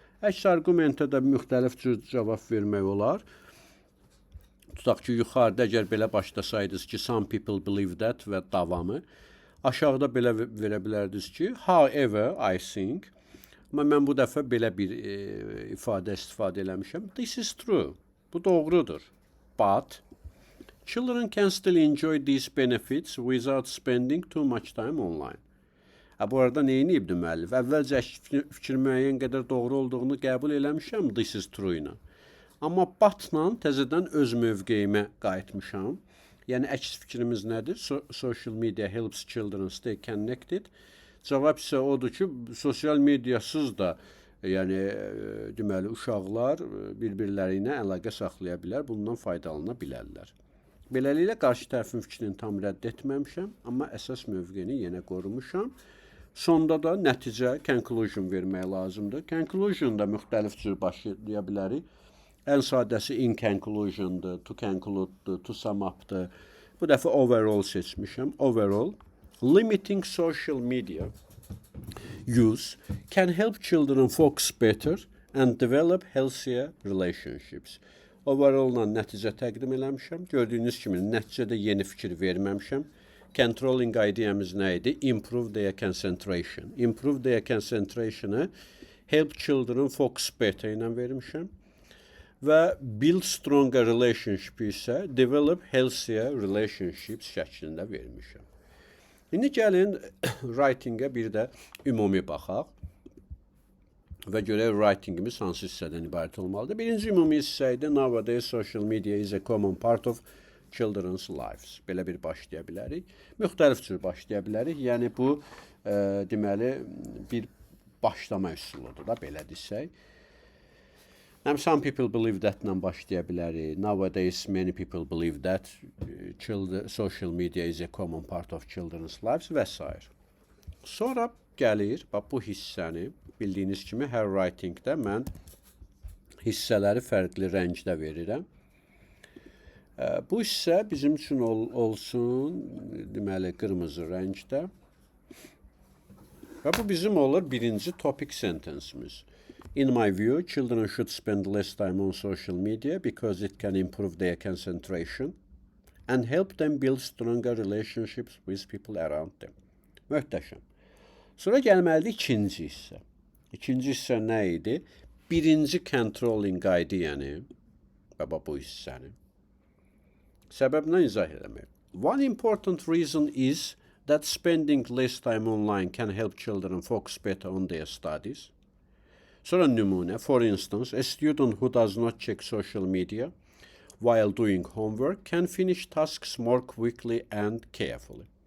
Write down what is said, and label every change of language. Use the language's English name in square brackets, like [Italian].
[Azerbaijani] Əks arqumentə də müxtəlif cür cavab vermək olar. Tutaq ki, yuxarıda əgər belə başlasaydınız ki, [English] some people believe that [Azerbaijani] və davamı. Aşağıda belə verə bilərdiniz ki, [English] however, I think. [Azerbaijani] Amma mən bu dəfə belə bir ifadə istifadə eləmişəm. [English] This is true. [Azerbaijani] Bu doğrudur. [English] But children can still enjoy these benefits without spending too much time online. [Azerbaijani] Bu arada neyini ibdi müəllif? Əvvəlcə fikir müəyyən qədər doğru olduğunu qəbul eləmişəm [English] this is true [Azerbaijani] ilə. Amma but-la təzədən öz mövqeyimə qayıtmışam. Yəni, əks fikrimiz nədir? [English] Social media helps children stay connected. [Azerbaijani] Cavab isə odur ki, sosial mediasız da Yəni deməli uşaqlar bir-birləri ilə əlaqə saxlaya bilər, bundan faydalana bilərlər. Beləliklə qarşı tərəfin fikrini tam rədd etməmişəm, amma əsas mövqeyini yenə qorumuşam. Sonda da nəticə, conclusion vermək lazımdır. Conclusion da müxtəlif cür başlaya bilərik. Ən sadəsi in conclusion'dır, to conclude'dur, to sum up'dır. Bu dəfə overall seçmişəm. [English] Overall, limiting social media use can help children focus better and develop healthier relationships. [Azerbaijani] Overall-la nəticə təqdim eləmişəm. Gördüyünüz kimi nəticədə yeni fikir verməmişəm. Controlling ideyamız nə idi? [English] Improve their concentration. Improve their concentration'ı help children focus better [Azerbaijani] ilə vermişəm. [English] Və build stronger relationship isə develop healthier relationships [Azerbaijani] şəklində vermişəm. İndi gəlin writing-ə bir də ümumi baxaq və görək writing-imiz hansı hissədən ibarət olmalıdır. Birinci ümumi hissə idi. [English] Nowadays social media is a common part of children's lives. [Azerbaijani] Belə bir başlaya bilərik. Müxtəlif cür başlaya bilərik. Yəni bu deməli bir başlama üsuludur da belə desək. [English] Some people believe that-la [Azerbaijani] başlaya bilərik. [English] Nowadays many people believe that social media is a common part of children's lives və s. [Azerbaijani] Sonra gəlir, bax bu hissəni bildiyiniz kimi hər writing-də mən hissələri fərqli rəngdə verirəm. Bu hissə bizim üçün olsun, deməli qırmızı rəngdə. Və bu bizim olur birinci topic sentence'imiz. [English] In my view, children should spend less time on social media because it can improve their concentration and help them build stronger relationships with people around them. [Azerbaijani] Möhtəşəm. Sonra gəlməlidir ikinci hissə. İkinci hissə nə idi? Birinci controlling ideyanı, və bu hissəni. Səbəbini izah eləmək. [English] One important reason is that spending less time online can help children focus better on their studies. [Azerbaijani] Sonra nümunə, [English] for instance, a student who does not check social media while doing homework can finish tasks more quickly and carefully.